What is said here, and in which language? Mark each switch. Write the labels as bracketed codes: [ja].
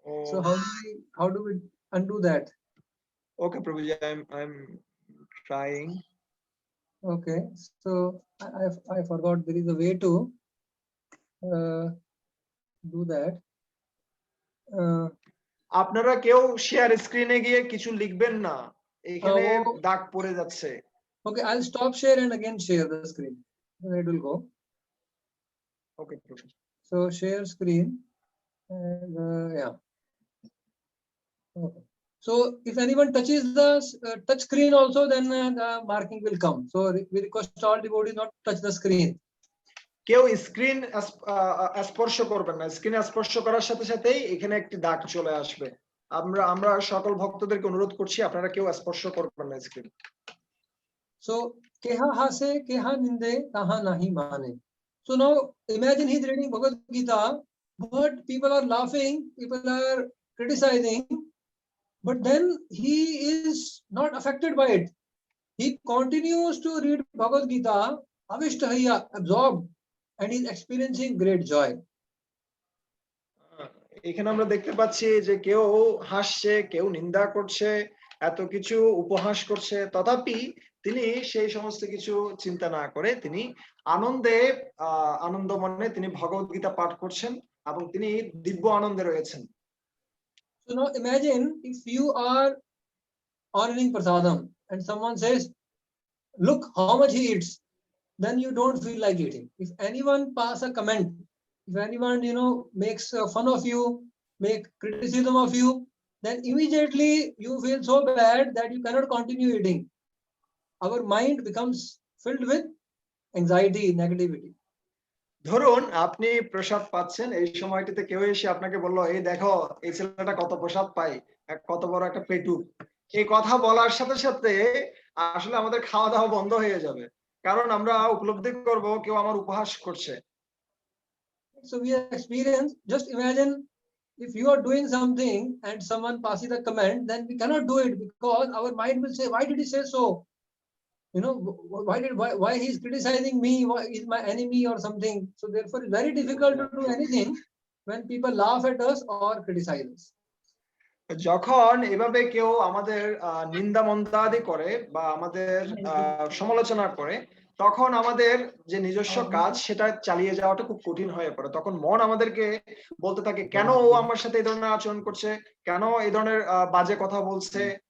[en] So how do we undo that? Okay, Prabhuji, I'm trying. Okay, so I forgot there is a way to do that. [bn] আপনারা কেউ share স্ক্রিনে গিয়ে কিছু লিখবেন না, এখানে দাগ পড়ে যাচ্ছে। [en] Okay, I'll stop share and again share the screen. Then it will go. Okay. So share screen and yeah. Okay. So if anyone touches the touch screen also, then the marking will come. So we request all devotees not to touch the screen. [bn] কেউ screen স্পর্শ করবেন না, screen স্পর্শ করার সাথে সাথেই এখানে একটি দাগ চলে আসবে। আমরা সকল ভক্তদেরকে অনুরোধ করছি আপনারা কেউ স্পর্শ করবেন না screen. So keha hase keha ninde taha nahi mane. [en] So now imagine he's reading Bhagavad Gita, but people are laughing, people are criticizing, but then he is not affected by it. He continues to read Bhagavad Gita, avishtahaya, absorbed, and he's experiencing great joy. [bn] এখানে আমরা দেখতে পাচ্ছি যে কেউ হাসছে, কেউ নিন্দা করছে, এত কিছু উপহাস করছে, তথাপি তিনি সেই সমস্ত কিছু চিন্তা না করে তিনি আনন্দে আনন্দ মনে তিনি ভগবত গীতা পাঠ করছেন এবং তিনি দিব্য আনন্দে রয়েছেন। [en] So now imagine if you are honoring prasadam and someone says, look how much he eats, then you don't feel like eating. If anyone pass a comment, if anyone makes fun of you, make criticism of you, then immediately you feel so bad that you cannot continue eating. Our mind becomes filled with anxiety, negativity. [bn] ধরুন আপনি প্রসাদ পাচ্ছেন, এই সময়টিতে কেউ এসে আপনাকে বলল, এই দেখো এই ছেলেটা কত প্রসাদ পায়, কত বড় একটা পেটুক। এই কথা বলার সাথে সাথে আসলে আমাদের খাওয়া দাওয়া বন্ধ হয়ে যাবে, কারণ আমরা উপলব্ধি করব কেউ আমার উপহাস করছে। [en] So we experience, just imagine if you are doing something and someone passes a comment, then we cannot do it because our mind will say, why did he say so? Why he's criticizing me? Why is my enemy or something? So therefore it's very difficult to do anything when people laugh at us or criticize us. [bn] যখন এভাবে কেউ আমাদের নিন্দা মন্দাদি করে বা আমাদের সমালোচনা করে, তখন আমাদের যে নিজস্ব কাজ সেটা চালিয়ে যাওয়াটা খুব কঠিন হয়ে পড়ে। তখন মন আমাদেরকে বলতে থাকে, কেন ও আমার সাথে এই ধরনের আচরণ করছে, কেন এই ধরনের বাজে কথা বলছে।